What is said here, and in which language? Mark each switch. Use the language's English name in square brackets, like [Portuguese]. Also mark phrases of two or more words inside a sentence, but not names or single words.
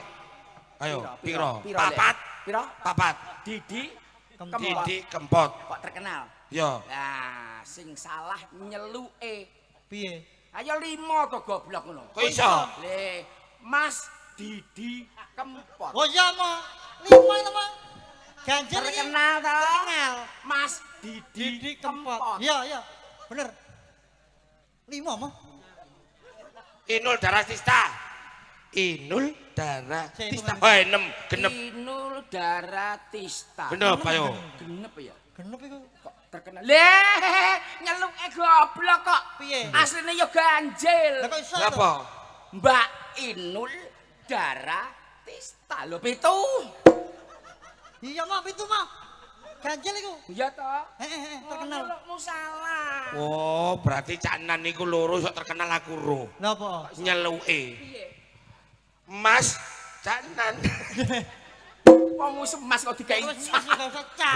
[Javanese] Ayo, piro? Papat. Piro? Papat. Didi Kempot. Didi Kempot. kok terkenal. Yo. Nah, sing salah nyeluke. Piye? Ayo 5 to goblok ngono. Kok iso? Le, Mas Didi Kempot. Oh iya mo. 5 itu mo. Ganjil iki. Terkenal to? Terkenal. Mas Didi Didi Kempot. Kempot. Iya iya. Bener. 5 mo. Inul Daratista. Inul Daratista. Cek, Oh, 6 genep. Inul Daratista. Genep ayo. Genep ya? Genep iku. Kok terkenal? Leh, nyeluke goblok kok. Piye? Asline ya ganjil. Lah kok iso? to? Napa? Mbak Inul Daratista. Lho pitu. Iya mo, itu mo. Ganjil iku. Iya toh? Terkenal. Nyelukmu salah. Oh, berarti Cak Nan niku loro sok terkenal aku ro. Lah apa? Nyeluke. Piye? Mas Cak Nan. Wong wis emas kok dikai. Wis gak usah cak.